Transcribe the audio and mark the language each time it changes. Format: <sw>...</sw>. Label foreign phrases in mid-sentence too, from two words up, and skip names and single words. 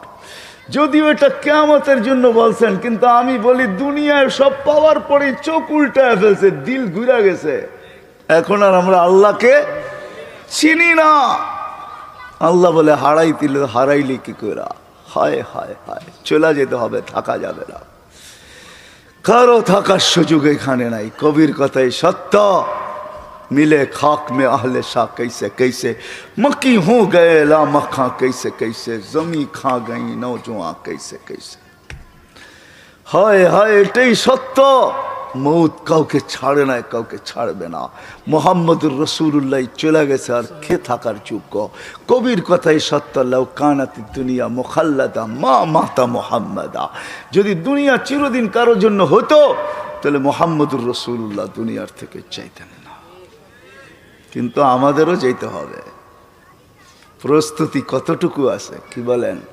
<bn>যদিও এটা কিয়ামতের জন্য বলছেন, কিন্তু আমি বলি দুনিয়ায় সব পাওয়ার পরে চোখ উল্টায় ফেলছে, দিল ঘুরে গেছে। এখন আর আমরা আল্লাহকে চিনি না। আল্লাহ বলে হারাইলি কি করে? হায় হায় হায়, চলে যেতে হবে, থাকা যাবে না। কারো থাকার সুযোগ এখানে নাই। কবির কথাই সত্য,</bn> <ur>ملے خاک میں اہلِ شاہ کیسے کیسے، مکی ہو گئے لا مکاں کیسے کیسے، زمیں کھا گئی نوجواں کیسے کیسے.</ur> <bn>হায় হায়, এটাই সত্য। মৌত কাউকে ছাড়ে না, কাউকে ছাড়বে না। মুহম্মদুর রসূলুল্লাহ চলে গেছে আর কে থাকার যোগ্য? কবির কথাই সত্য,</bn> <ar>لو كانت الدنيا مخلدة ما مات محمدا.</ar> <bn>যদি দুনিয়া চিরদিন কারোর জন্য হতো তাহলে মুহাম্মদুর রসুল্লাহ দুনিয়ার থেকে চাইতেন না। কিন্তু আমাদেরও যেতে হবে। প্রস্তুতি কতটুকু আছে কি বলেন?</bn>